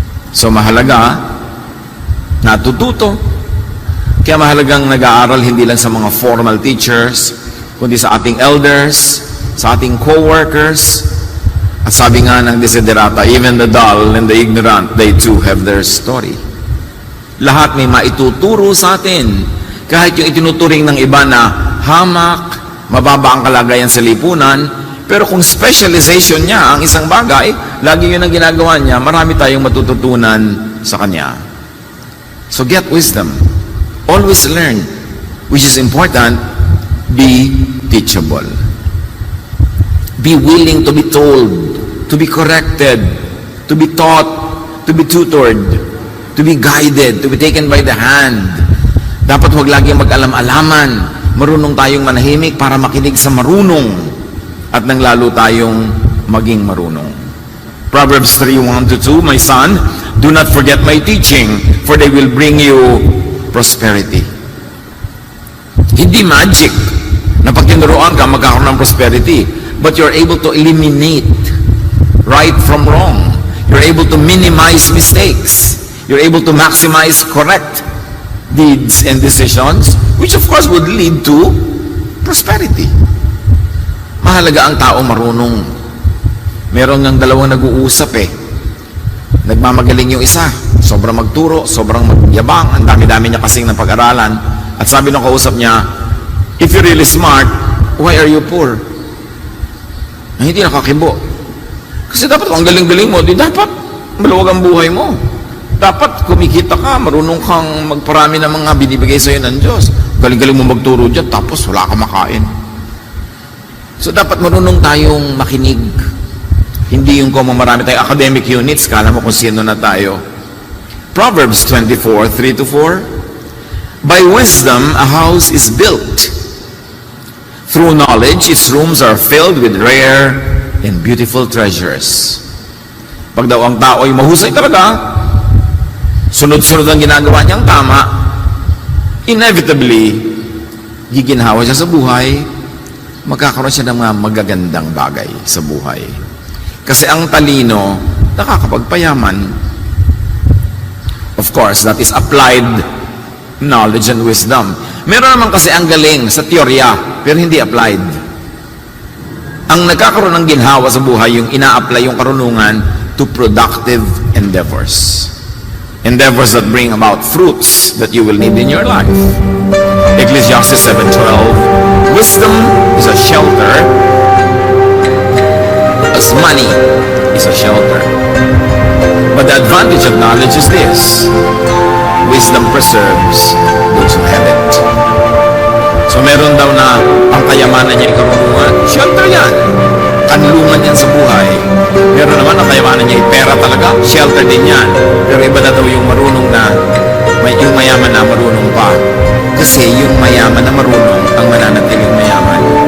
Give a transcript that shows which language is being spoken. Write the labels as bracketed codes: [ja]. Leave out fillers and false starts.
[tl] So mahalaga, natututo. Kaya mahalagang nag-aaral hindi lang sa mga formal teachers, kundi sa ating elders, sa ating co-workers. At sabi nga ng desiderata, [en] even the dull and the ignorant, they too have their story. [tl] Lahat may maituturo sa atin. Kahit yung itinuturing ng iba na hamak, mababa ang kalagayan sa lipunan, pero kung specialization niya ang isang bagay, lagi yun ang ginagawa niya, marami tayong matututunan sa kanya. [en] So get wisdom. Always learn. Which is important, be teachable. Be willing to be told, to be corrected, to be taught, to be tutored, to be guided, to be taken by the hand. [tl] Dapat huwag laging mag-alam-alaman. Marunong tayong manahimik para makinig sa marunong at nang lalo tayong maging marunong. [en] Proverbs 3:1-2, My son, do not forget my teaching, for they will bring you prosperity. [tl] Hindi magic na pag tinuruan ka, magkakaroon ng prosperity. [en] But you're able to eliminate right from wrong. You're able to minimize mistakes. You're able to maximize correct deeds and decisions, which of course would lead to prosperity. [tl] Mahalaga ang tao marunong. Meron ng dalawang nag-uusap Nagmamagaling yung isa. Sobrang magturo, sobrang magyabang, ang dami-dami niya kasing ng pag-aralan. At sabi ng kausap niya, [en] if you're really smart, why are you poor? [tl] Hindi nakakibo. Kasi dapat ang galing-galing mo, di dapat maluwag ang buhay mo. Dapat kumikita ka, marunong kang magparami ng mga binibigay sa'yo ng Diyos. Galing-galing mo magturo dyan, tapos wala ka makain. So dapat marunong tayong makinig. Hindi yung kung marami tayong academic units, kala mo kung sino na tayo. [en] Proverbs 24:3-4. By wisdom, a house is built. Through knowledge, its rooms are filled with rare and beautiful treasures. [tl] Pag daw ang tao ay mahusay talaga, sunod-sunod ang ginagawa niyang tama, inevitably, giginhawa siya sa buhay, magkakaroon siya ng mga magagandang bagay sa buhay. Kasi ang talino, nakakapagpayaman. [en] Of course, that is applied knowledge and wisdom. [tl] Meron naman kasi ang galing sa teorya, pero hindi applied. Ang nagkakaroon ng ginhawa sa buhay, yung ina-apply yung karunungan [en] to productive endeavors. Endeavors that bring about fruits that you will need in your life. Ecclesiastes 7:12, wisdom is a shelter as money is a shelter. But the advantage of knowledge is this: wisdom preserves those who have it. [tl] So meron daw na ang kayamanan niya ay karunungan, shelter yan. Kanlungan yan sa buhay. Meron naman ang kayamanan niya ay pera talaga, shelter din yan. Pero iba na daw yung marunong na, yung mayaman na marunong pa. Kasi yung mayaman na marunong ang mananatiling mayaman.